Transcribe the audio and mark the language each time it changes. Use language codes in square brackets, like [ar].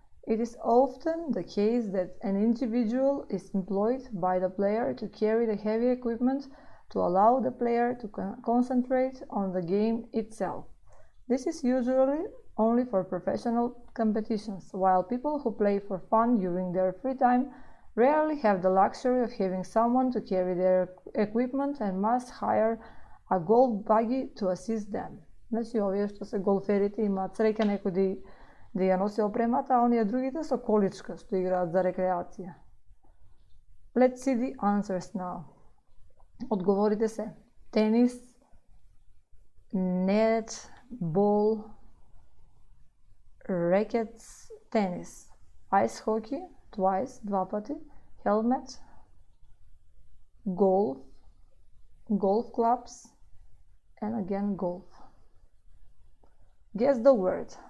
[en] It is often the case that an individual is employed by the player to carry the heavy equipment to allow the player to concentrate on the game itself. This is usually only for professional competitions, while people who play for fun during their free time rarely have the luxury of having someone to carry their equipment and must hire a golf buggy to assist them. [mk] Значи, овие што се голферите имаат среќа некој да ја носи опремата, а оние другите со количка што играат за рекреација. [en] Let's see the answers now. [mk] Одговорите се: [en] тенис, net, ball, rackets, tennis, ice hockey, twice, [mk] два пати, [en] helmet, golf, golf clubs, and again golf. Guess the word.